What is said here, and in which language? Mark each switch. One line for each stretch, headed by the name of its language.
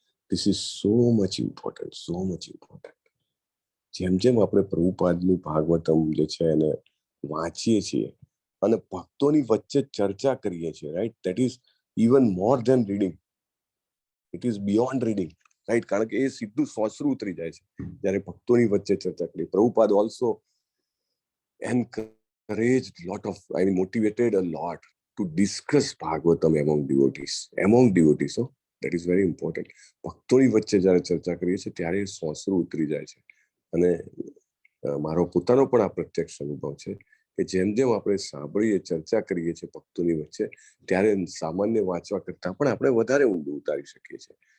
English: This is so much important, so much important.
Gujarati: જેમ જેમ આપણે પ્રભુપાદનું ભાગવતમ જે છે એને વાંચીએ છીએ અને ભક્તોની વચ્ચે ચર્ચા કરીએ છીએ, right,
English: That is even more than reading. It is beyond reading, right?
Gujarati: કારણ કે એ સીધું સોસરું ઉતરી જાય છે જ્યારે ભક્તોની વચ્ચે ચર્ચા કરી.
English: Prabhupada also encouraged lot of, motivated a lot to discuss Bhagavatam among devotees. So that is very important.
Gujarati: ભક્તોની વચ્ચે જ્યારે ચર્ચા કરીએ છીએ ત્યારે સોસરું ઉતરી જાય છે. અને મારો પોતાનો પણ આ પ્રત્યક્ષ અનુભવ છે કે જેમ જેમ આપણે સાંભળીએ, ચર્ચા કરીએ છીએ ભક્તોની વચ્ચે, ત્યારે સામાન્ય વાંચવા કરતા પણ આપણે વધારે ઊંડું ઉતારી શકીએ છીએ.